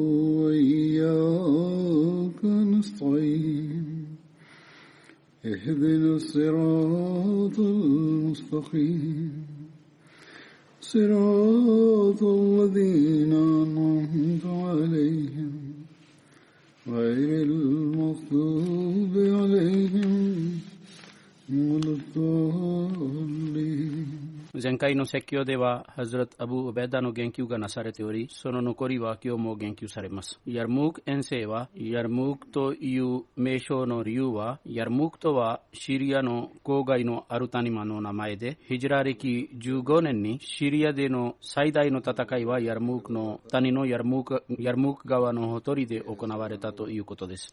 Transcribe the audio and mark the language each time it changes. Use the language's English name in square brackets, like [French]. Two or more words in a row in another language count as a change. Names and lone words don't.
[Arabic] وإياك نستعين اهدنا الصراط المستقيم صراط الذين أنعمت عليهم غير المغضوب عليهم ولا الضالين。 [Japanese] 前回の説教ではハズラト・アブ・ウベダの言及がなされており、その残りは今日も言及されます。ヤルムーク遠征は、ヤルムークという名称の理由は、ヤルムークとはシリアの郊外のアルタニマの名前で、ヒジラ歴15年にシリアでの最大の戦いはヤルムークの谷のヤルムーク川のほとりで行われたということです。